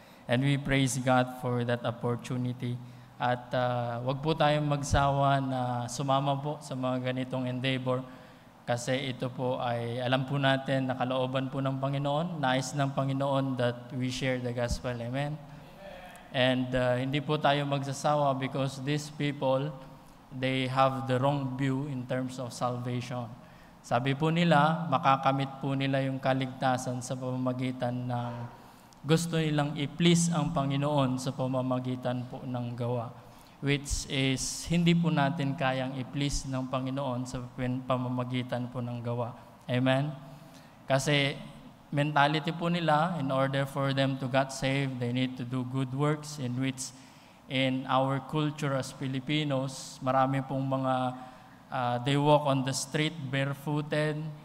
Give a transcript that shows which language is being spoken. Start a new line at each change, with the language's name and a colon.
English: And we praise God for that opportunity.
Filipino: At wag po tayong magsawa na sumama po sa mga ganitong endeavor kasi ito po ay alam po natin na kalooban po ng Panginoon, nais ng Panginoon
English: that we share the gospel. Amen? And
Filipino: hindi po tayo magsasawa
English: because these people, they have the wrong view in terms of salvation.
Filipino: Sabi po nila, makakamit po nila yung kaligtasan sa pamamagitan ng gusto nilang i-please ang Panginoon sa pamamagitan po ng gawa, which is hindi po natin kayang i-please ng Panginoon sa pamamagitan po ng gawa.
English: Amen?
Filipino: Kasi mentality po nila,
English: in order for them to get saved, they need to do good works, in which in our culture as Filipinos,
Filipino: marami pong mga
English: they walk on the street barefooted.